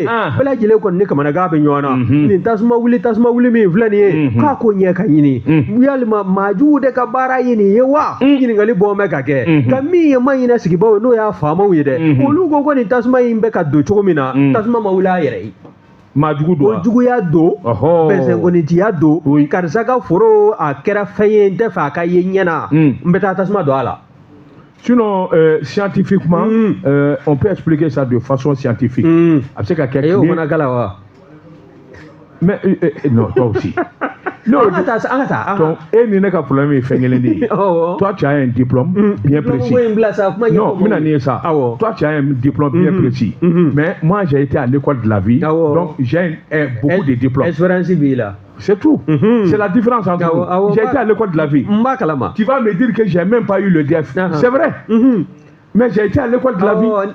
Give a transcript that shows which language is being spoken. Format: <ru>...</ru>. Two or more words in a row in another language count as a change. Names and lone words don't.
<bm>bɛɛ lajɛlen kɔni ni kamanagan bɛ ɲɔgɔn na nin tasuma wuli min filɛ nin ye k'a ko ɲɛ ka ɲini yalima maajugu de ka baara ye nin ye wa ɲininkali bɔ mɛn ka kɛ nka min ye Maɲina sigibaw ye n'o y'a faamaw ye dɛ olu ko nin tasuma in bɛ ka don cogo min na tasuma ma wuli a yɛrɛ ye maajugu don o juguya don bɛnsɛnkonitiya don karisa ka foro a kɛra fɛn ye n tɛ fɛ a ka ye ɲɛna n bɛ taa tasuma don a la.</bm> <fr>Sinon, scientifiquement, on peut expliquer ça de façon scientifique.</fr> <bm>A bɛ se ka kɛ</bm> <fr>mais non toi aussi non et</fr> <bm>ni ne ka</bm> <fr>problème est fait toi tu as un diplôme bien précis non mais ça toi tu as un diplôme bien précis mais moi j'ai été à l'école de la vie donc j'ai beaucoup de diplômes c'est tout c'est la différence entre nous j'ai été à l'école de la vie tu vas me dire que j'ai même pas eu le DEF c'est vrai mais j'ai été à l'école de la vie.</fr>